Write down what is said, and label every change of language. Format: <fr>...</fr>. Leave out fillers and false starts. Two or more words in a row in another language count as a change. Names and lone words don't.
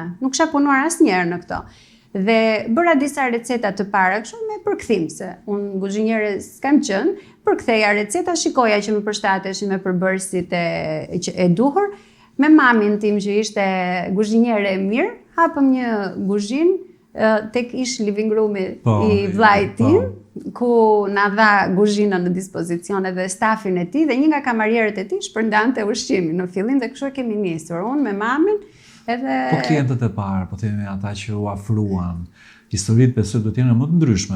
<sq>Nuk kisha punuar asnjëherë në këto. Dhe bëra disa receta të para kështu me përkthim, se unë kuzhinjere s'kam qenë, përktheja receta, shikoja që më përshtateshin me përbërësit e duhur, me mamin tim që ishte kuzhinjere e mirë, hapëm një kuzhinë tek ish</sq> <en>living room-</en> <sq>i i vllait tim, ku na dha kuzhinën në dispozicion edhe stafin e tij dhe një nga kamarierët e tij shpërndante ushqimin në fillim dhe kështu e kemi nisur unë me mamin. Po klientët e parë, po themi ata që u afruan, historitë besoj do të jenë më të ndryshme.</sq>